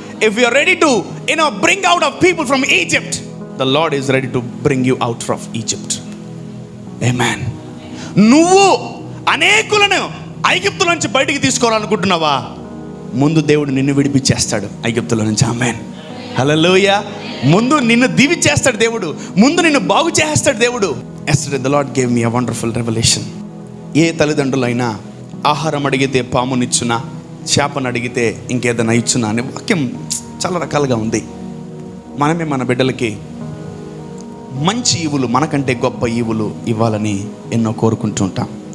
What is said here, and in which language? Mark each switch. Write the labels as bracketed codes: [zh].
[en] If you are ready to bring out of people from Egypt, the Lord is ready to bring you out from Egypt. Amen. [te] నువ్వు అనేకులను ఐగుప్తుల నుంచి బయటికి తీసుకోవాలనుకుంటున్నావా? ముందు దేవుడు నిన్ను విడిపించేస్తాడు ఐగుప్తుల నుంచి. ఆమేన్. హల్లెలూయా. ముందు నిన్ను దీవించేస్తాడు దేవుడు, ముందు నిన్ను బాగు చేస్తాడు దేవుడు. [en] Yesterday the Lord gave me a wonderful revelation. [te] ఏ తల్లిదండ్రులైనా ఆహారం అడిగితే పామునిచ్చునా, చేపను అడిగితే ఇంకేదైనా ఇచ్చునా అనే వాక్యం చాలా రకాలుగా ఉంది. మనమే మన బిడ్డలకి మంచి ఈవులు, మనకంటే గొప్ప ఈవులు ఇవ్వాలని ఎన్నో కోరుకుంటూ ఉంటాం.